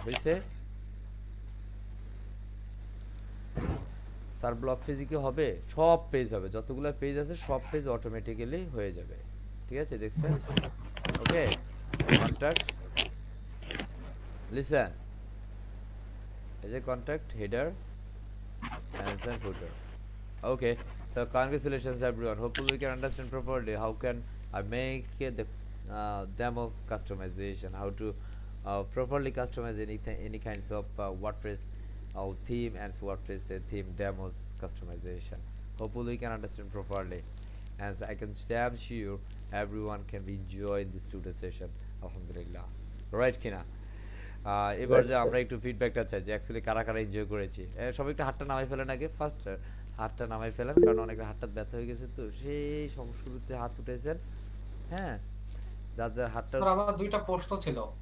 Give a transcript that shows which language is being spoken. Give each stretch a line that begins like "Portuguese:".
Bangla: হয়েছে sir? Block পেজে কি হবে? সব পেজ হবে, যতগুলো পেজ আছে সব পেজ অটোমেটিক্যালি হয়ে যাবে, ঠিক আছে, দেখছেন? ওকে, কন্টাক্ট, লিসেন, এই যে contact, header and footer.
English: Okay, so congratulations everyone. Hopefully we can understand properly how can I make the demo customization, how to properly customize any kinds of WordPress theme and WordPress theme demos customization. Hopefully we can understand properly, and I can damn sure everyone can be enjoying this tutor session. Alhamdulillah, right Kina?
Bangla: এবার যে আমরা একটু ফিডব্যাকটা চাই যে actually কারা কারা enjoy করেছি। সবাই একটু হাতটা নামাই ফেলেন আগে, ফার্স্ট হাতটা নামাই ফেলেন, কারণ অনেকের হাতটা ব্যথা হয়ে গেছে, তো সেই শুরুতে হাত উঠেছেন, হ্যাঁ, যার যার হাতটা। স্যার আমার দুইটা প্রশ্ন ছিল।